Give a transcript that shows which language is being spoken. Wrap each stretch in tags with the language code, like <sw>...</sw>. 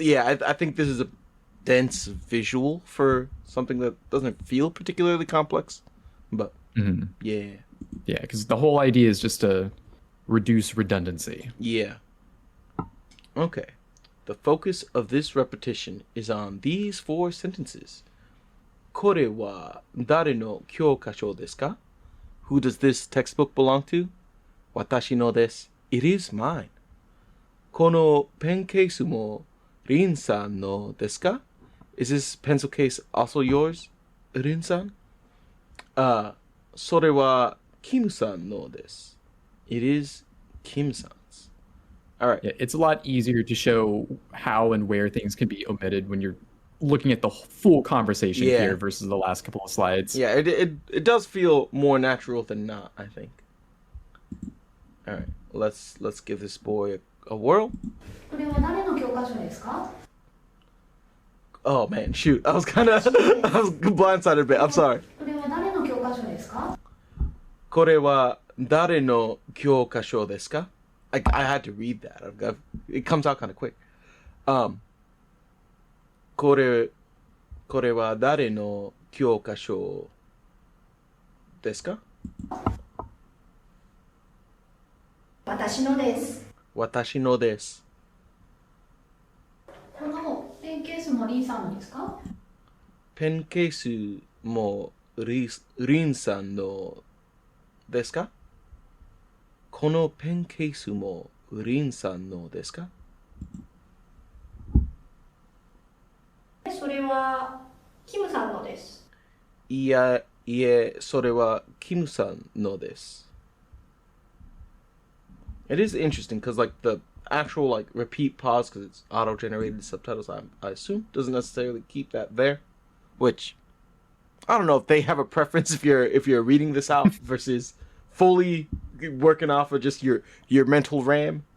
<en>I think this is a dense visual for something that doesn't feel particularly complex. But Mhm. yeah. yeah, because the whole idea is just to reduce redundancy. Yeah. Okay. The focus of this repetition is on these 4 sentences.</en> <ja>これは誰の教科書ですか?</ja> <en>Who does this textbook belong to?</en> <ja>私のです.</ja> <en>It is mine.</en> <ja>このペンケースもリンさんのですか?</ja> <en>Is this pencil case also yours?</en> <ja>リンさん? それはキムさんのです.</ja> <en>It is Kim-san's. All right. Yeah, it's a lot easier to show how and where things can be omitted when you're looking at the full conversation Yeah. here versus the last couple of slides. Yeah, it does feel more natural than not, I think. All right, let's give this boy a whirl.</en> <ja>これは誰の教科書ですか？</ja> <en>Oh man, shoot! I was blindsided a bit. I'm sorry.</en> <ja>これは誰の教科書ですか？これは誰の教科書ですか?</ja> <en>I had to read that. It comes out kind of quick.</en> <ja>これは誰の教科書ですか? 私のです。私のです。このペンケースもリンさんのですか？ペンケースもリンさんのですか? このペンケースもリンさんのですか? それはキムさんのです。いえ、それはキムさんのです。</ja> <en>It is interesting because like the actual like repeat pause because it's auto-generated subtitles I assume doesn't necessarily keep that there, which I don't know if they have a preference if you're reading this out versus fully working off of just your mental RAM.</en>